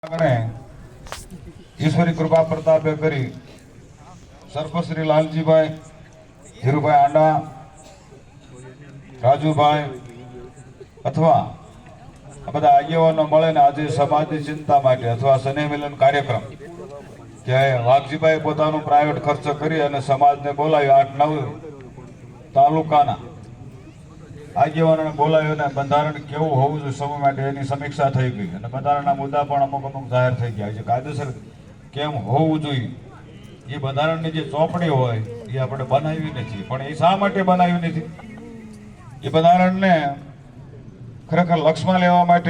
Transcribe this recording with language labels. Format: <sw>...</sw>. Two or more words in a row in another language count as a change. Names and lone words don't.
<gu>ઈશ્વરી કૃપા પ્રતાપે કરી સર્પશ્રી લાલજી ભાઈ ધીરુભાઈ આંડા રાજૂ ભાઈ અથવા બધા આગેવાનો મળે ને આજ સમાજની ચિંતા માટે અથવા સ્નેહ મિલન કાર્યક્રમ કે વાઘજીભાઈ પોતાનો પ્રાઈવેટ ખર્ચ કરી અને સમાજને બોલાવ્યો 8-9 તાલુકાના આગેવાનોને બોલાવ્યો ને બંધારણ કેવું હોવું જોઈએ સમૂહ માટે એની સમીક્ષા થઈ ગઈ અને બંધારણના મુદ્દા પણ અમુક જાહેર થઈ ગયા છે કાયદેસર કેમ હોવું જોઈએ એ બંધારણની જે ચોપડી હોય એ આપણે બનાવી નથી પણ એ શા માટે બનાવી નથી એ બંધારણને ખરેખર લક્ષમાં લેવા માટે</gu>